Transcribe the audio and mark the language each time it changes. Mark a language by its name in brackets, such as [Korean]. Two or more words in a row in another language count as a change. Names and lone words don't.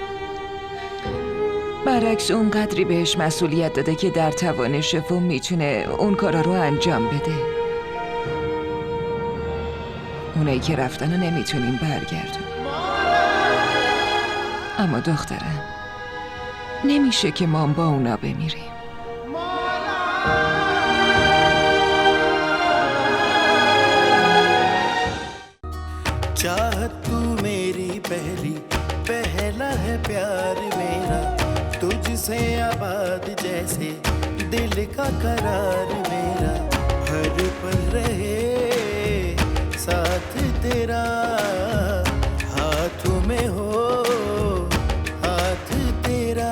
[Persian] برعکس اون قدری بهش مسئولیت داده که در توانشه و میتونه اون کارا رو انجام بده. اونایی که رفتن رو نمیتونیم برگردونیم. اما دخترم، نمیشه که ما با اونا بمیریم. [Hindi] चाहत तू मेरी पहली पहला है प्यार मेरा, तुझसे आबाद जैसे दिल का करार मेरा, हर पल रहे साथ तेरा, हाथों में हो हाथ तेरा।